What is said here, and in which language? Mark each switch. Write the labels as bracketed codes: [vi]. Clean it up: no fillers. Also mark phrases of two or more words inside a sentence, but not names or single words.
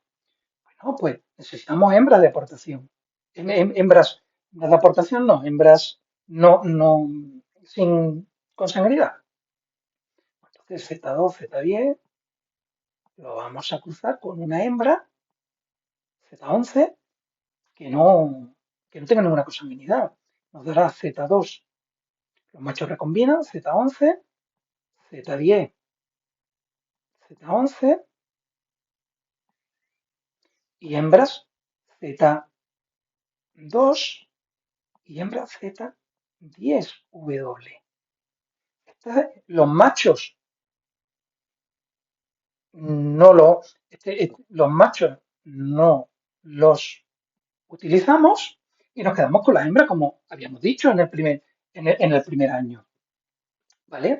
[es] Bueno, pues necesitamos hembras de aportación. Hembras de aportación no, hembras no, sin consanguinidad. Entonces, Z2, Z10, lo vamos a cruzar con una hembra, Z11, que no, que no tenga ninguna consanguinidad. Nos dará Z2. Los machos recombinan Z11, Z10, Z11 y hembras Z2 y hembras Z10W. Los machos no lo, los machos no los utilizamos y nos quedamos con las hembras como habíamos dicho en el primer año, ¿vale?